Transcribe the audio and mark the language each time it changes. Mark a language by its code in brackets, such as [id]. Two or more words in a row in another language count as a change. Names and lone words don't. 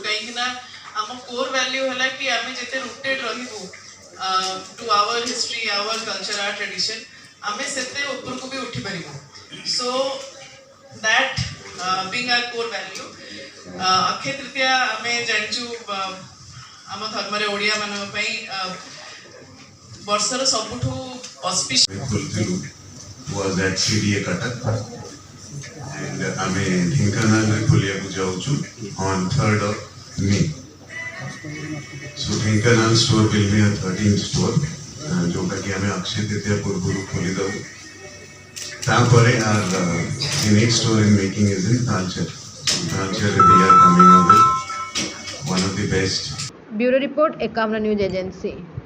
[or] କାହିଁକି ନା ଆମ [en] core value [or] ହେଲା କି ଆମେ ଯେତେ ରୁଟେଡ୍ ରହିବୁ [en] to our history, our culture, our tradition, [or] ଆମେ ସେତେ ଉପରକୁ ବି ଉଠିପାରିବୁ। [en] So that being our core value, [or] ଅକ୍ଷୟ ତୃତୀୟା ଆମେ ଜାଣିଛୁ ଆମ ଧର୍ମରେ ଓଡ଼ିଆମାନଙ୍କ ପାଇଁ ବର୍ଷର ସବୁଠୁ [en] was at CDA Cuttack, and [or] ଆମେ ଢେଙ୍କାନାଳରେ ଖୋଲିବାକୁ ଯାଉଛୁ [en] on 3rd of May. So ଢେଙ୍କାନାଳ store will be a 13th store, [or] ଯୋଉଟାକି ଆମେ ଅକ୍ଷୟ ତୃତୀୟା ପୂର୍ବରୁ ଖୋଲିଦେବୁ। [en] ତାପରେ the next store in making is in Talcher. Talcher they are coming up with one of the best. Bureau report, Ekamra News Agency.